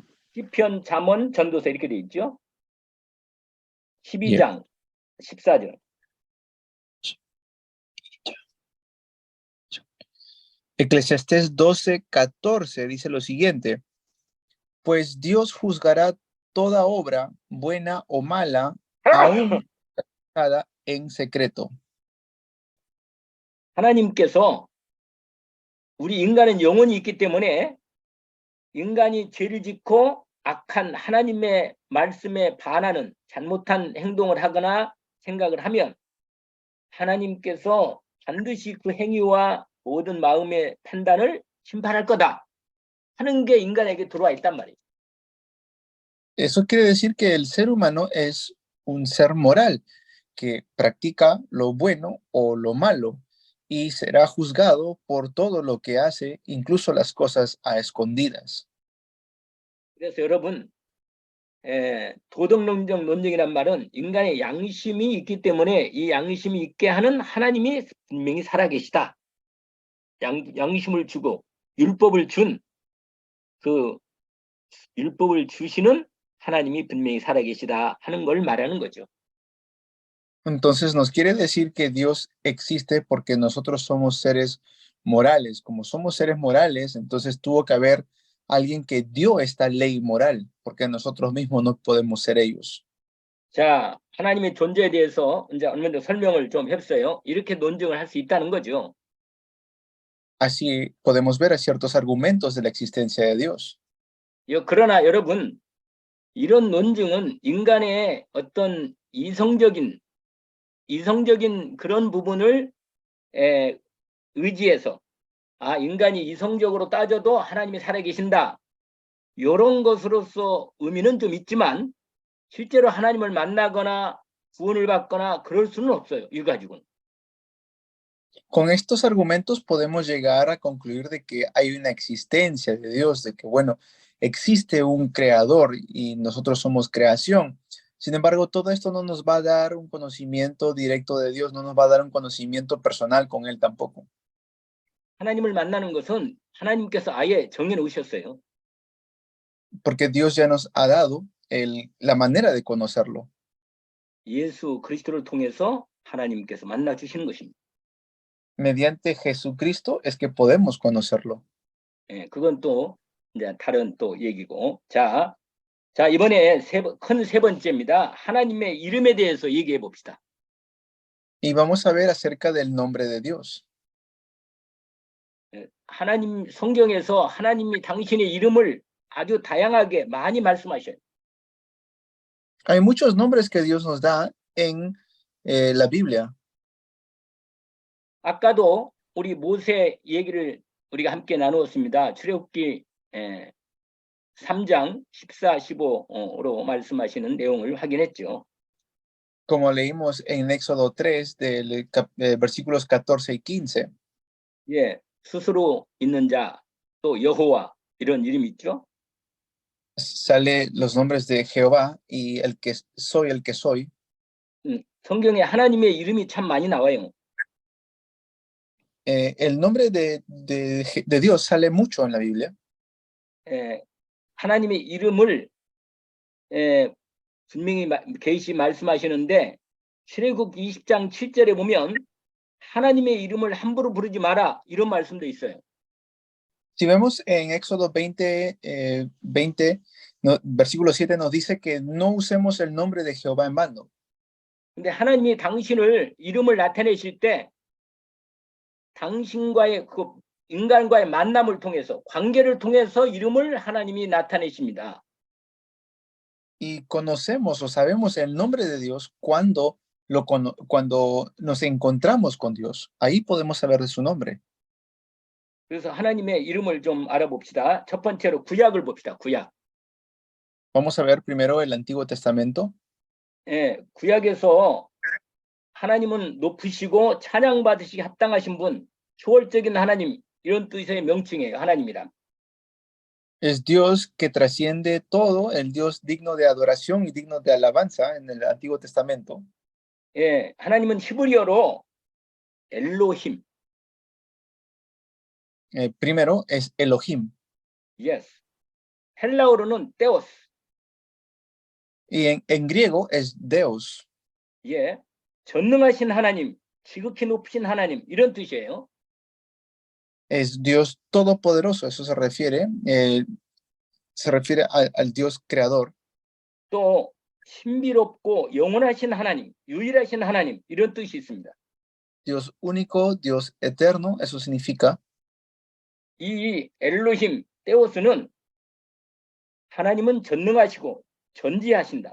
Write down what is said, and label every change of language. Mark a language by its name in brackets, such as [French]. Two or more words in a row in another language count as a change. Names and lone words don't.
[Korean] 시편, 잠언, 전도서 이렇게 돼 있죠. 12장 14절. [Spanish] Eclesiastés 12:14 dice lo siguiente: pues Dios juzgará toda obra, buena o mala, aún realizada en secreto. [Korean] 하나님께서 우리 인간은 영혼이 있기 때문에 인간이 죄를 짓고 악한 하나님의 말씀에 반하는 잘못한 행동을 하거나 생각을 하면 하나님께서 반드시 그 행위와 모든 마음의 판단을 심판할 거다 하는 게 인간에게 들어와 있단 말이에요. [Spanish] Eso quiere decir que el ser humano es un ser moral que practica lo bueno o lo malo y será juzgado por todo lo que hace, incluso las cosas a escondidas. [Korean] 그래서 여러분 도덕론적 논쟁이란 말은 인간의 양심이 있기 때문에 이 양심이 있게 하는 하나님이 분명히 살아계시다. 양심을 주고 율법을 율법을 주시는 하나님이 분명히 살아계시다 하는 걸 말하는 거죠. [Spanish] Entonces nos quiere decir que Dios existe porque nosotros somos seres morales. Como somos seres morales, entonces tuvo que haber alguien que dio esta ley moral, porque nosotros mismos no podemos ser ellos. [Korean] 자, 하나님의 존재에 대해서 이제 어느 정도 설명을 좀 했어요. 이렇게 논증을 할 수 있다는 거죠. [Spanish] Así podemos ver a ciertos argumentos de la existencia de Dios. [Korean] 그러나 여러분, 이런 논증은 인간의 어떤 이성적인 그런 부분을 의지해서 인간이 이성적으로 따져도 하나님이 살아계신다. 이런 것으로서 의미는 좀 있지만 실제로 하나님을 만나거나 구원을 받거나 그럴 수는 없어요. 이 가지고는. [Spanish] Con estos argumentos podemos llegar a concluir de que hay una existencia de Dios, de que, bueno, existe un creador y nosotros somos creación. Sin embargo, todo esto no nos va a dar un conocimiento directo de Dios, no nos va a dar un conocimiento personal con Él tampoco. [Korean] 하나님을 만나는 것은 하나님께서 아예 정해 놓으셨어요. [Spanish] Porque Dios ya nos ha dado la manera de conocerlo. [Korean] 예수 그리스도를 통해서 하나님께서 만나 주시는 것입니다. [Spanish] Mediante Jesucristo es que podemos conocerlo. [Korean] 그건 또 이제 다른 또 얘기고. 자 이번에 큰 세 번째입니다. 하나님의 이름에 대해서 얘기해 봅시다. [Spanish] Y vamos a ver acerca del nombre de Dios. [Korean] 하나님 성경에서 하나님이 당신의 이름을 아주 다양하게 많이 말씀하셔요. [Spanish] Hay muchos nombres que Dios nos da en la Biblia. [Korean] 아까도 우리 모세 얘기를 우리가 함께 나누었습니다. 출애굽기 3장 14, 15로 말씀하시는 내용을 확인했죠. [Spanish] Como leímos en Éxodo 3, versículos 14 y 15. [Korean] 스스로 있는 자, 또 여호와 이런 이름이 있죠. [Spanish] Sale los nombres de Jehová y el que soy. [Korean] 성경에 하나님의 이름이 참 많이 나와요. [Spanish] El nombre de Dios sale mucho en la Biblia. [Korean] 하나님의 이름을 분명히 계시 말씀하시는데 출애굽 20장 7절에 보면 하나님의 이름을 함부로 부르지 마라 이런 말씀도 있어요. [Spanish] Si vemos en Éxodo 20, versículo 7 nos dice que no usemos el nombre de Jehová en vano. [Korean] 근데 하나님이 당신을 이름을 나타내실 때 당신과의 그 인간과의 만남을 통해서 관계를 통해서 이름을 하나님이 나타내십니다. [Spanish] Y conocemos o sabemos el nombre de Dios cuando nos encontramos con Dios. Ahí podemos saber de su nombre. [Korean] 그래서 하나님의 이름을 좀 알아봅시다. 첫 번째로 구약을 봅시다. 구약. [Spanish] Vamos a ver primero el Antiguo Testamento. [Korean] 구약에서 하나님은 높으시고 찬양받으시기 합당하신 분, 초월적인 하나님 이런 뜻의 명칭이에요. 하나님이란. [Spanish] Es Dios que trasciende todo, el Dios digno de adoración y digno de alabanza en el Antiguo Testamento. [Korean] 하나님은 히브리어로 엘로힘. [Spanish] Primero es Elohim. [English] Yes. [Korean] 헬라어로는 데오스. [Spanish] Y en griego es Deus. [Korean] 전능하신 하나님, 지극히 높으신 하나님 이런 뜻이에요. [Spanish] Es Dios todopoderoso, eso se refiere al Dios creador. [Korean] 또 신비롭고 영원하신 하나님, 유일하신 하나님 이런 뜻이 있습니다. [Spanish] Dios único, Dios eterno, eso significa. [Korean] 이 엘로힘, 데오스는 하나님은 전능하시고 전지하신다.